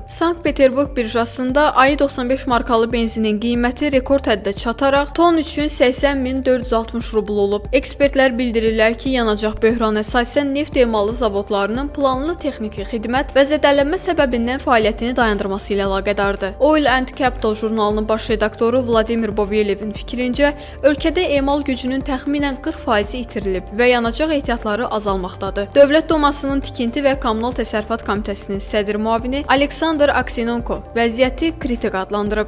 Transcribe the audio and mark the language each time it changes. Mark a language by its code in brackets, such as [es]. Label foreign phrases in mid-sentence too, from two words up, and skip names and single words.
[az] Sankt-Peterburg birjasında AI-95 markalı benzinin qiyməti rekord həddə çataraq ton üçün 80.460 rubl olub. Ekspertlər bildirirlər ki, yanacaq böhranı əsasən neft emalı zavodlarının planlı texniki xidmət və zədələnmə səbəbindən fəaliyyətini dayandırması ilə əlaqədardır. Oil and Capital jurnalının baş redaktoru Vladimir Bovyelevin fikrincə, ölkədə emal gücünün təxminən 40% itirilib və yanacaq ehtiyatları azalmaqdadır. Dövlət Dumasının Tikinti və Kommunal Təsərrüfat Komitəsinin sədr müavini Aleksandr Aksenenko vəziyyəti kritik adlandırıb.